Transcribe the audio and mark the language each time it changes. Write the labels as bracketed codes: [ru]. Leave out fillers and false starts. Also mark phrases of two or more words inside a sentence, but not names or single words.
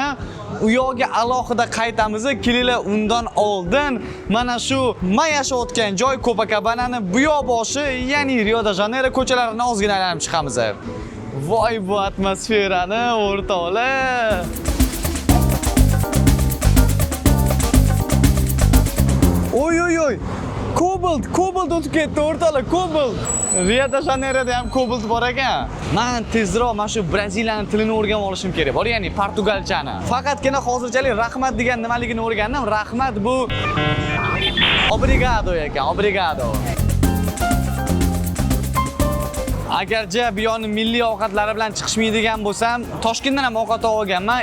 [uz] U yoqqa alohida qaytamiz. Kelinglar, undan oldin mana shu men yashayotgan joy Copacabanani bu yoq boshi, ya'ni Rio-de-Janeyro ko'chalarini ozgina aylanib chiqamiz. Voy bu atmosferani o'rtoqlar. Oy. Cobalt o'tib ketdi o'rtoqlar, Cobalt. Rio-de-Janeyroda ham Cobalt bor ekan. Men tezroq mana shu Braziliyaning tilini o'rganib olishim kerak. Bor, ya'ni portugalchani. Faqatgina hozirchalik rahmat degan nimaligini o'rgandim. Rahmat bu obrigado ekan, obrigado. Agarcha bu yo'ni milliy ovqatlari bilan chiqishmaydigan bo'lsam, Toshkentdan ham ovqat olganman.